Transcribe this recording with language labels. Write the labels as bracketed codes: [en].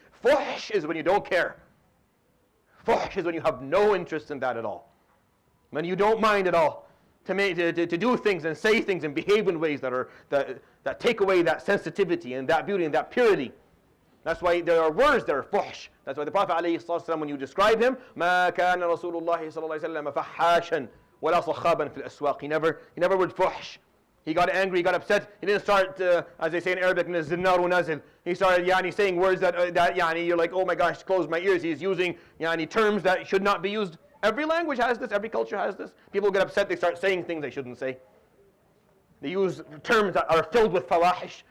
[en] Fuhsh is when you don't care. Fuhsh is when you have no interest in that at all. When you don't mind at all to do things and say things and behave in ways that take away that sensitivity and that beauty and that purity. That's why there are words that are fuhsh. That's why the Prophet ﷺ, when you describe him, [ar] مَا كَانَ رَسُولُ اللَّهِ صَلَّى اللَّهِ عَلَيْهِ وَسَلَّمَ فَحَّاشًا وَلَا صَخَّابًا فِي الْأَسْوَاقِ. [en] He never would fuhsh. He got angry, he got upset. He didn't start, as they say in Arabic, zinnaru nazil. He started saying words that you're like, oh my gosh, close my ears. He's using terms that should not be used. Every language has this, every culture has this. People get upset, they start saying things they shouldn't say. They use terms that are filled with fawahish.